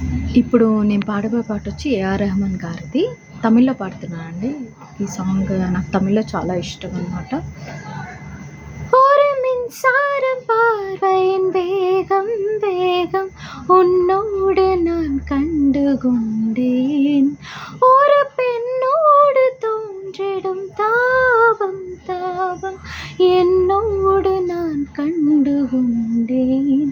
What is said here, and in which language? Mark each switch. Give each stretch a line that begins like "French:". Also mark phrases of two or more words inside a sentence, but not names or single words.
Telugu: ఇప్పుడు నేను పాడబోయే పాటొచ్చి ఏఆర్ రెహమాన్ గారిది. తమిళ్‌లో పాడుతున్నానండి. ఈ సాంగ్ నాకు తమిళ్‌లో చాలా ఇష్టం అనమాట.
Tamil: ஒரு மின்சாரம் பார்வையின் வேகம் வேகம் உன்னோடு நான் கண்டு கொண்டேன். ஒரு பெண்ணோடு தோன்றிடும் தாபம் தாபம் என்னோடு நான் கண்டு கொண்டேன்.